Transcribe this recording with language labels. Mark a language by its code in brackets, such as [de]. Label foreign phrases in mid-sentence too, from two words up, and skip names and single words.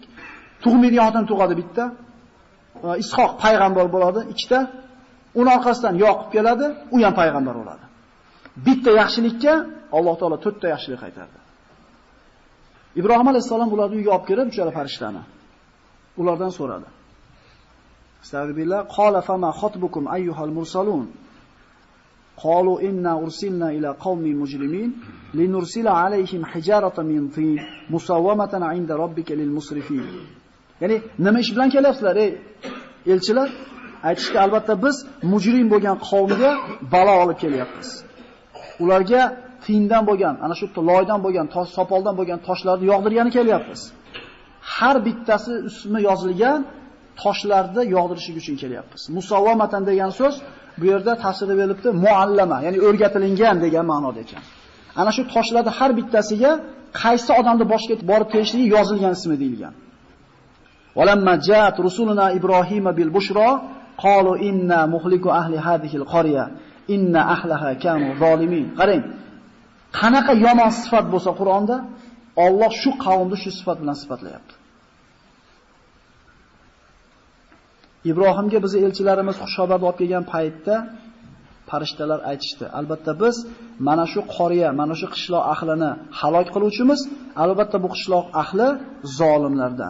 [uz] Tug'maydigan xotin tug'adi bitta. Ishoq payg'ambar bo'ladi 2 ta. Uning orqasidan Yaqub keladi, u ham payg'ambar bo'ladi. Bitta yaxshilikka Alloh taolo 4 ta yaxshilik qaytardi. Ibrohim alayhisalom ularni uyga olib kirib, uchala farishtani ulardan so'radi. [ar] أستغفر الله قال فما خطبكم أيها المرسلون. قالوا إنا أرسلنا إلى قوم مجرمين لنرسل عليهم حجارة من طين مسومة عند ربك للمسرفين. [uz] Ya'ni nima ish bilan kelyapsizlar ey elchilar? Aytishki, albatta biz mujrim bo'lgan qavmga balo olib kelyapmiz. Ularga tindan bo'lgan, ana shu loydan bo'lgan, sopoldan bo'lgan toshlarni yog'dirgani kelyapmiz. Har bittasi ismi yozilgan toshlarda yog'dirish uchun kelyapmiz. Musawwamatan degan so'z bu yerda tafsirda berilibdi, muallama, ya'ni o'rgatilgan degan ma'noda ekan. Ana shu toshlarda har bittasiga qaysi odamni boshga borib tegishligi yozilgan ismi deyilgan. [ar] ولما جاءت رسلنا إبراهيم بالبشرى قالوا إنا مهلكو أهل هذه القرية إن أهلها كانوا ظالمين. [uz] Qarang, qanaqa yomon sifat bo'lsa Qur'onda, Alloh shu qavmni shu sifat bilan sifatlayapti. Ibrohimga bizni elchilarimiz xushxabar olib kelgan paytda farishtalar aytishdi. Albatta biz mana shu qoriya, mana shu qishloq ahlini halok qiluvchimiz, albatta bu qishloq ahli zolimlardan.